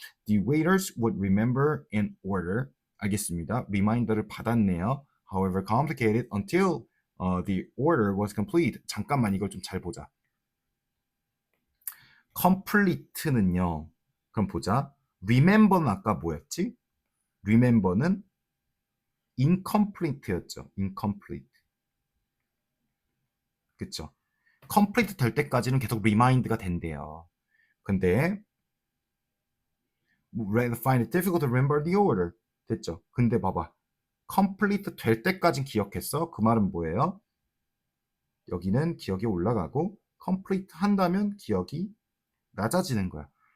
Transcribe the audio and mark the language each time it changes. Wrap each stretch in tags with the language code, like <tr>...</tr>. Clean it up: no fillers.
<en>The waiters would remember in order.</en> <ko>알겠습니다. 리마인더를 받았네요.</ko> <en>However complicated until the order was complete.</en> <ko>잠깐만 이걸 좀 잘 보자. complete는요. 그럼 보자. remember는 아까 뭐였지? remember는 incomplete였죠. incomplete. 그쵸? complete 될 때까지는 계속 remind가 된대요.</ko> <en>근데 find it difficult to remember the order.</en> <ko>됐죠? 근데 봐봐. complete 될 때까지 기억했어. 그 말은 뭐예요? 여기는 기억이 올라가고 complete 한다면 기억이 낮아지는 거야.</ko>